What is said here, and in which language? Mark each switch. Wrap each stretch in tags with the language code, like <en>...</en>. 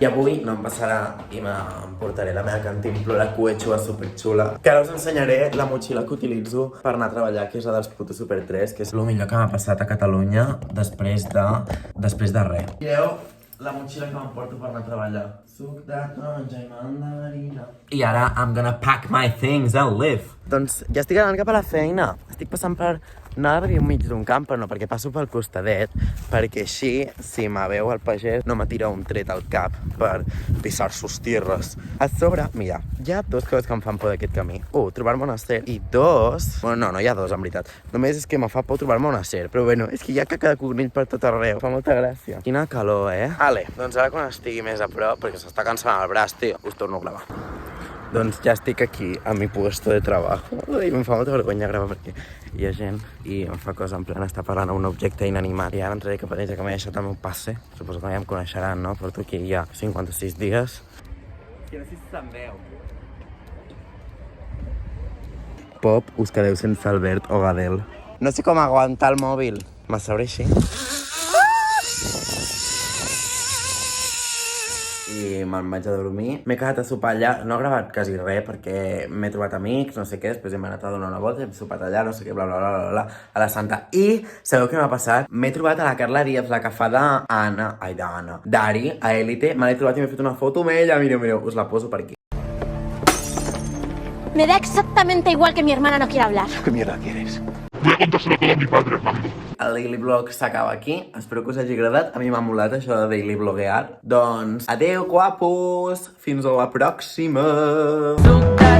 <ca>I avui no em passarà i m'emportaré la meva cantimplora Quechua superxula, que ara us ensenyaré la motxilla que utilitzo per anar a treballar, que és la dels Puto Super 3, que és el millor que m'ha passat a Catalunya després de res. Mireu la motxilla que m'emporto per anar a treballar. Suc de taronja i mandarina. I ara</ca> <en>I'm gonna pack my things and live.</en> <ca>Doncs ja estic anant cap a la feina. Estic passant per... Anava a dir mig d'un camp, però no, perquè passo pel costadet, perquè així, si me veu el pagès, no me tira un tret al cap per</ca> <es>pisar sus tierras.</es> <ca>A sobre, mira, hi ha 2 coses que em fan por d'aquest camí. 1, trobar-me una ser, i 2... Bueno, no hi ha 2, en veritat. Només és que me fa por trobar-me una ser, però bueno, és que hi ha caca de conill per tot arreu. Fa molta gràcia. Quina calor, Vale, doncs ara quan estigui més a prop, perquè s'està cansant el braç, tio, us torno a gravar. Doncs ja estic aquí,</ca> <es>a mi puesto de trabajo.</es> <ca>I em fa molta vergonya gravar perquè hi ha gent i em fa cosa en plan estar parlant a un objecte inanimat. I ara entraré cap a ells, que m'he deixat el meu passe. Suposo que ja em coneixeran, no? Porto aquí ja 56 dies. Que no sé si se'n veu. Pop, us quedeu sense Albert o Gadel. No sé com aguantar el mòbil. M'asseuré així. I me'n vaig a dormir. M'he quedat a sopar allà, no he gravat quasi res perquè m'he trobat amics, no sé què, després hem anat a donar una volta, hem sopat allà, no sé què, bla, bla, bla, bla, bla, a la Santa. I sabeu què m'ha passat? M'he trobat a la Carla Díaz, la que fa d'Ari, a Élite, me l'he trobat i m'he fet una foto amb ella, mireu, us la poso per aquí.</ca> <es>Me da exactamente igual que mi hermana no quiera hablar. ¿Qué mierda quieres? Voy a contárselo todo a mi padre, Armando.</es> <ca>El Daily Vlog s'acaba aquí. Espero que us hagi agradat. A mi m'ha molat això de Daily Vloguear. Doncs, adeu, guapos! Fins a la pròxima!</ca>